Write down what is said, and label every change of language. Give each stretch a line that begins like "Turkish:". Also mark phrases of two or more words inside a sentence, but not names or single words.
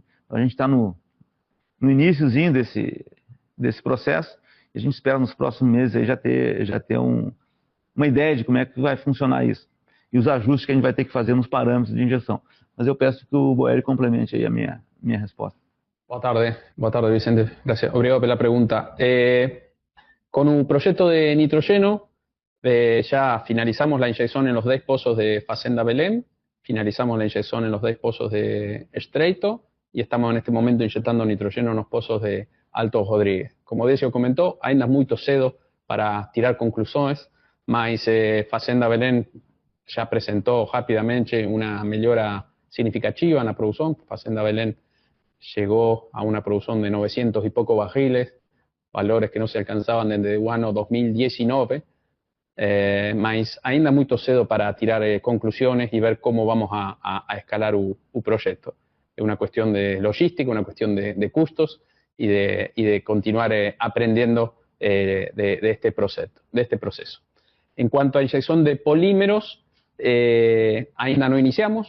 Portuguese: Então a gente está no iniciozinho desse processo, e a gente espera nos próximos meses aí já ter uma ideia de como é que vai funcionar isso e os ajustes que a gente vai ter que fazer nos parâmetros de injeção. Mas eu peço que o Boeri complemente aí a minha resposta. Boa tarde, Vicente. Gracias. Obrigado pela pregunta.
Spanish: Con un proyecto de nitrógeno, ya finalizamos la inyección en los 10 pozos de Fazenda Belén, finalizamos la inyección en los 10 pozos de Estreito y estamos en este momento inyectando nitrógeno en los pozos de Alto Rodríguez. Como Decio comentó,
Portuguese: ainda muito cedo para tirar conclusões, mas
Spanish: Fazenda Belén ya presentó rápidamente una melhora significativa en la producción. Fazenda Belén llegó a una producción de 900 y poco barriles, valores que no se alcanzaban desde el año 2019,
Portuguese: mas ainda muito cedo para tirar
Spanish: conclusiones y ver cómo vamos a escalar el proyecto. Es una cuestión de logística, una cuestión de costos y de continuar aprendiendo de este proceso. En cuanto a inyección de polímeros, ainda no iniciamos.